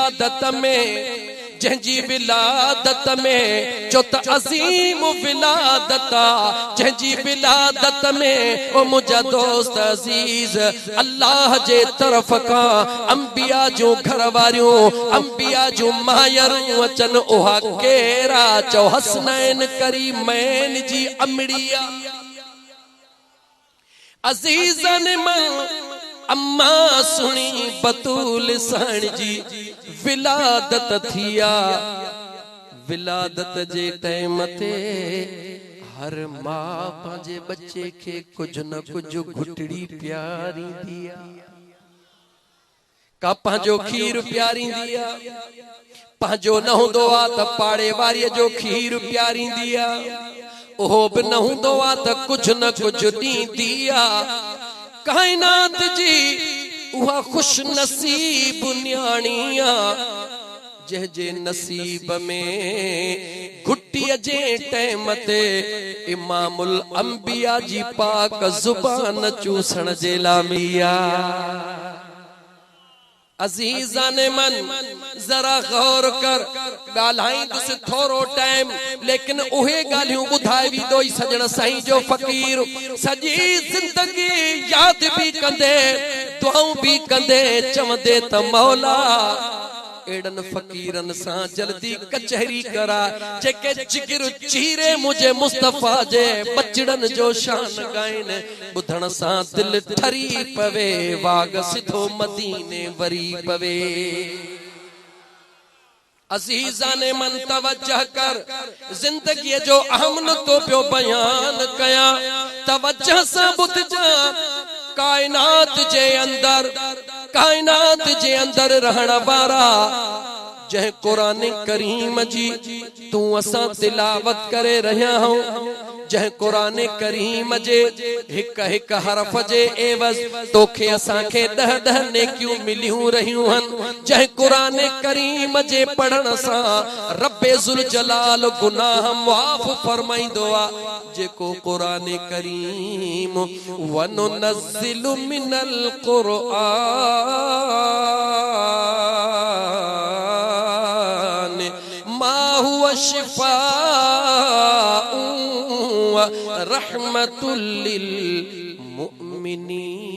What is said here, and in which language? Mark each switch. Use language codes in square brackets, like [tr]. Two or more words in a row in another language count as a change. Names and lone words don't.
[sd] विलादत में जंहिंजी विलादत में जो त अज़ीम विलादता जंहिंजी विलादत में ओ मुंहिंजा दोस्त अज़ीज़ अल्लाह जे तरफ़ का अंबिया जो घर वारियूं अंबिया जो मायरूं अचन उहा केरा चो हसनैन करीमैन जी अमड़िया अज़ीज़न मन अम्मा सुनी बतूल साण जी विलादत थिया विलादत जे टाइम ते हर मां पंहिंजे बच्चे के कुछ न कुछ घुटड़ी प्यारी दिया का पंहिंजो खीर प्यारी दिया पंहिंजो न हूंदो आ त पाड़े वारीअ जो खीर प्यारी दिया ओहो बि न हूंदो आ त कुछ न कुछ ॾींदी आ कायनात जी उहा खुश नसीब न्याणिया जंहिंजे नसीब में घुट्टीअ जे टाइम ते इमामुल अंबिया जी पाक ज़ुबान चूसण जे लामिया अज़ीज़ान मन जरा गौर कर गाल्हाईंदुसि थोरो टाइम लेकिन उहे गाल्हियूं ॿुधाए वींदो सजण साईं जो फ़कीर सॼी ज़िंदगी याद भी कंदे दुआऊं भी कंदे चवंदे त मौला एड़न फकीरन सा जल्दी कचहरी करा जेके जिगर चीरे मुझे मुस्तफा जे बचड़न जो शान गाइन बुधण सा दिल ठरी पवे वाग सिधो मदीने वरी पवे अज़ीज़ा ने मन तवज्जह कर जिंदगी जो अहम नुक्तो पियो बयान कया तवज्जह सा बुधजा कायनात जे अंदर रहण वारा जह कुरान करीम जी तू असा तिलावत करे रहिया हूं जह कुरान करीम जे हिक हिक हरफ जे एवज तोखे असा के 10 नेकियूं मिलियूं रहियूं हन जह कुरान करीम जे पढ़ण सा रब्बे जुल जलाल गुनाह माफ फरमाइंदो आ जेको कुरान करीम [ar] وننزل من القرآن ما هو شفاء ورحمة للمؤمنين